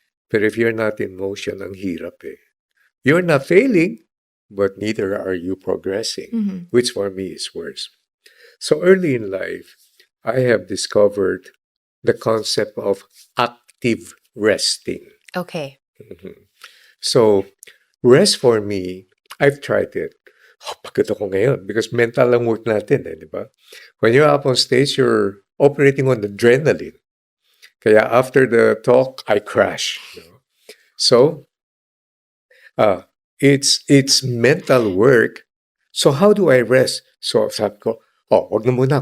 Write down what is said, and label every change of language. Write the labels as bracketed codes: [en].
[en] But if you're not in motion, [tl] ang hirap [en] You're not failing, but neither are you progressing, Hmm. which for me is worse. So early in life, I have discovered the concept of active resting. Okay. Mhm. So, rest for me, I've tried it. [tl] Oh, pagod ako ngayon because mental ang work natin, di ba? [en] When you're up on stage, you're operating on adrenaline. Kaya after the talk, I crash. So, uh, it's mental work. So, how do I rest? So, [tl] sabi ko, oh, wag na muna.